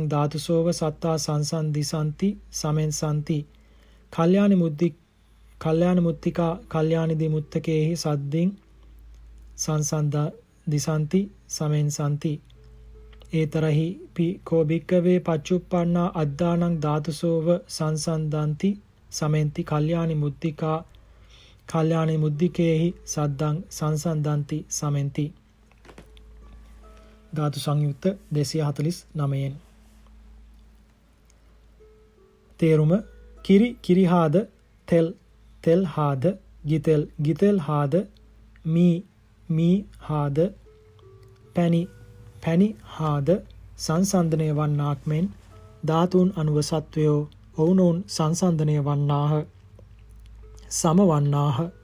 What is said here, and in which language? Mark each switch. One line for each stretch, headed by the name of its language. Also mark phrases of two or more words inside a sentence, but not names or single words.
Pali: ධාතුසෝව සත්තා සංසන්දිසන්ති සමෙන්සන්ති කල්යාණි මුත්තිකා කල්යාණිදි මුත්තකේහි සද්දින් සංසන්දිසන්ති සමෙන්සන්ති ඒතරහි කෝ භික්කවේ පච්චුප්පන්නා අද්දානං ධාතුසෝව සංසන්දන්ති සමෙන්ති කල්යාණි මුත්තිකා කල්යාණි මුද්දිකේහි සද්දං සංසන්දන්ති සමෙන්ති.
Sinhala: ධාතු සංයුක්ත 249න්. තේරුම කිරි කිරිහාද තෙල් තෙල් හාද ගිතෙල් ගිතෙල් හාද මී හාද පැණි පැණි හාද සංසන්දනය වන්නාක් මෙන් ධාතුන් අනුව සත්වයෝ ඔවුනොවුන් සංසන්දනය වන්නාහ සමවන්නාහ.